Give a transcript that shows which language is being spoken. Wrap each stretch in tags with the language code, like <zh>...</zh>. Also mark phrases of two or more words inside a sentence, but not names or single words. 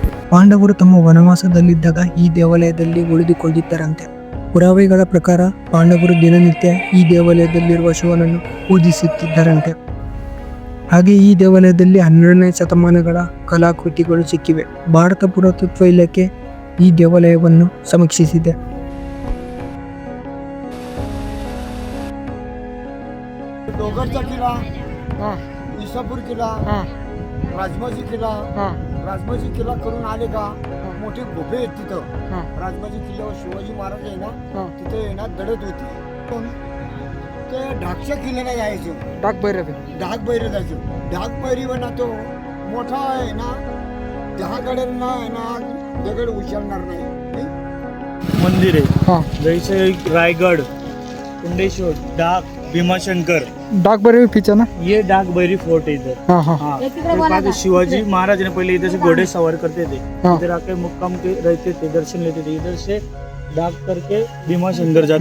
<kn>ಪಾಂಡವರು ತಮ್ಮ ವನವಾಸದಲ್ಲಿದ್ದಾಗ ಈ ದೇವಾಲಯದಲ್ಲಿ ಉಳಿದುಕೊಂಡಿದ್ದರಂತೆ. ಪುರಾವೆಗಳ ಪ್ರಕಾರ ಪಾಂಡವರು ದಿನನಿತ್ಯ ಈ ದೇವಾಲಯದಲ್ಲಿರುವ ಶಿವನನ್ನು ಪೂಜಿಸುತ್ತಿದ್ದರಂತೆ. ಹಾಗೆ ಈ ದೇವಾಲಯದಲ್ಲಿ 12ನೇ ಶತಮಾನಗಳ ಕಲಾಕೃತಿಗಳು ಸಿಕ್ಕಿವೆ. ಭಾರತ ಪುರಾತತ್ವ ಇಲಾಖೆ ಈ ದೇವಾಲಯವನ್ನು ಸಮೀಕ್ಷಿಸಿದೆ.</kn> <mr>डोगरचा किल्ला, हां इसापूर किल्ला, हां राजमाजी किल्ला. हां राजमाजी किल्ला करून आले का मोठे गुफे आहेत तिथं. हां राजमाजी किल्ल्यावर शिवाजी महाराज आहे ना, हां तिथे आहे ना दडत होती. पण ते ढाकच्या किल्ल्याला जायचं, डाक भैरवी. ढाक बैर जायचं. ढाक बैरीवर ना तो मोठा आहे ना, दहागडांना आहे ना दगड उचलणार नाही.</mr> <hi>मंदिर है हां जैसे रायगढ़, कुंडेश्वर, डाक, भीमाशंकर, डाक भैरवी पीछे ना. ये डाक बैरी फोर्ट है इधर. हां हां हाँ तो शिवाजी महाराज ने पहले इधर से घोड़े सवार करते थे, हाँ। इधर आके मुक्काम के रहते थे, दर्शन लेते थे. इधर से डाक करके भीमाशंकर जाते</hi>